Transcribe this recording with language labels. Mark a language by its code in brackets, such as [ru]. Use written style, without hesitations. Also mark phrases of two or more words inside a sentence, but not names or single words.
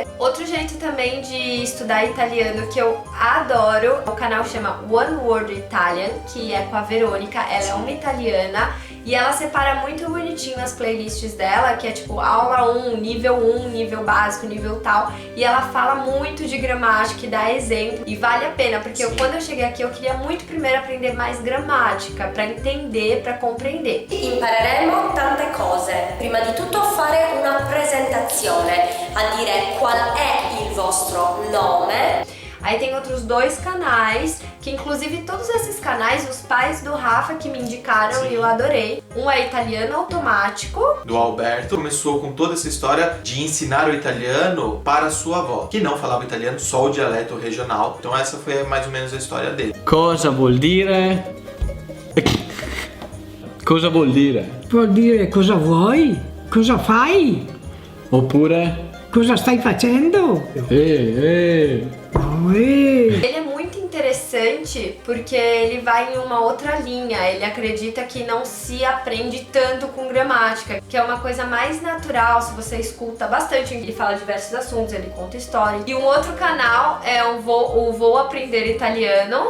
[pt] Outro jeito também de estudar italiano que eu adoro, o canal chama One Word Italian, que é com a Verônica, ela é uma italiana e ela separa muito bonitinho as playlists dela, que é tipo aula 1, nível básico, nível tal, e ela fala muito de gramática e dá exemplo, e vale a pena, porque quando eu cheguei aqui eu queria muito primeiro aprender mais gramática, pra entender, pra compreender. [it] Impareremo tante cose. Prima di tutto fare una presentazione, a dire qual è il vostro nome. [pt] Aí tem outros 2 canais, que inclusive todos esses canais, os pais do Rafa que me indicaram e eu adorei. Um é Italiano Automático, do Alberto, começou com toda essa história de ensinar o italiano para sua avó, que não falava italiano, só o dialeto regional. Então essa foi mais ou menos a história dele. [it] Cosa vuol dire? Cosa vuol dire? Vuol dire cosa vuoi? Cosa fai? Oppure? Cosa stai facendo? Eh. Oh, [pt] ele é muito interessante interessante porque ele vai em uma outra linha. Ele acredita que não se aprende tanto com gramática, que é uma coisa mais natural se você escuta bastante. Ele fala diversos assuntos, ele conta histórias. E um outro canal é o Vou Aprender Italiano,